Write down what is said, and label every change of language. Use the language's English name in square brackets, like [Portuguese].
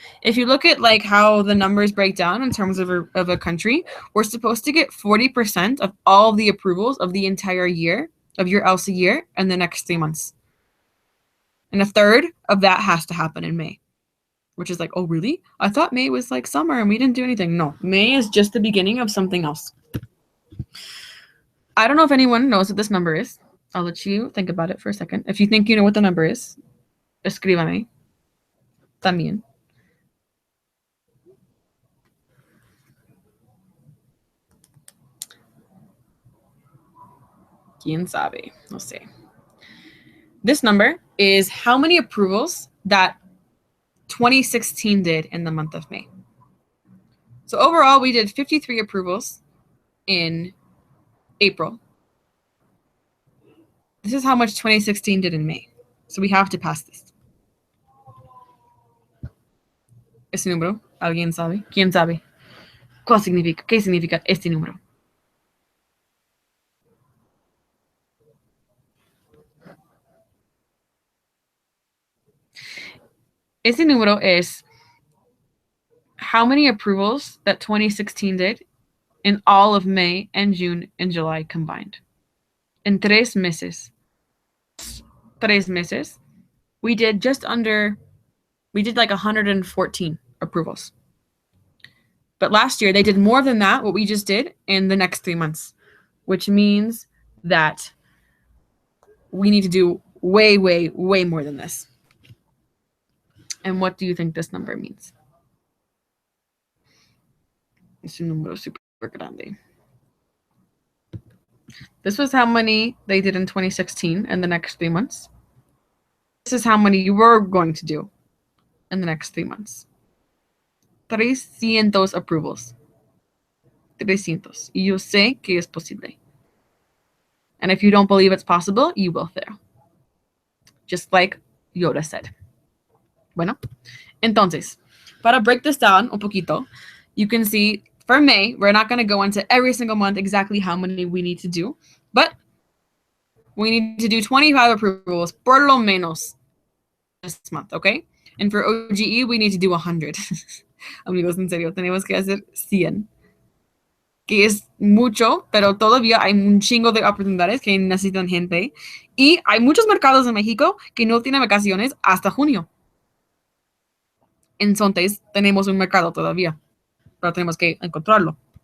[English] If you look at like how the numbers break down in terms of a country, we're supposed to get 40% of all the approvals of the entire year, of your LC year, in the next 3 months. And a third of that has to happen in May, which is like, oh, really? I thought May was like summer and we didn't do anything. No, May is just the beginning of something else. I don't know if anyone knows what this number is. I'll let you think about it for a second. If you think you know what the number is, [Spanish] escríbame también. ¿Quién sabe? No sé. [English] This number is how many approvals that 2016 did in the month of May. So overall, we did 53 approvals in April. This is how much 2016 did in May. So we have to pass this. [Spanish] Este número, ¿alguien sabe? ¿Quién sabe? ¿Qué significa este número? Este número es [English] how many approvals that 2016 did in all of May and June and July combined. In [Spanish] 3 meses. 3 meses, [English] we did like 114 approvals. But last year, they did more than that, what we just did, in the next 3 months, which means that we need to do way, way, way more than this. And what do you think this number means? [Spanish] Es un número super grande. [English] This was how many they did in 2016 in the next 3 months. This is how many you were going to do in the next 3 months. 300 approvals. 300. [Spanish] Y yo sé que es posible. [English] And if you don't believe it's possible, you will fail. Just like Yoda said. [Spanish] Bueno, entonces, para [English] break this down [Spanish] un poquito, [English] you can see for May, we're not going to go into every single month exactly how many we need to do, but we need to do 25 approvals, [Spanish] por lo menos, [English] this month, okay? And for oGE, we need to do 100. [Spanish] Amigos, en serio, tenemos que hacer 100. Que es mucho, pero todavía hay un chingo de oportunidades que necesitan gente. Y hay muchos mercados en México que no tienen vacaciones hasta junio. Entonces, tenemos un mercado todavía, pero tenemos que encontrarlo.